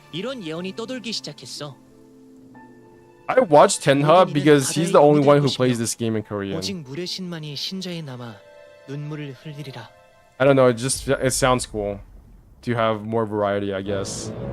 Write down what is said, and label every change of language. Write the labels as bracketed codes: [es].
[ko] 이런 예언이 떠돌기 시작했어. [en] I watched Tenha because he's the only one who plays this game in Korean. [ko] 오직 물의 신만이 신자에 남아 눈물을 흘리리라. [en] I don't know, it sounds cool to have more variety, I guess.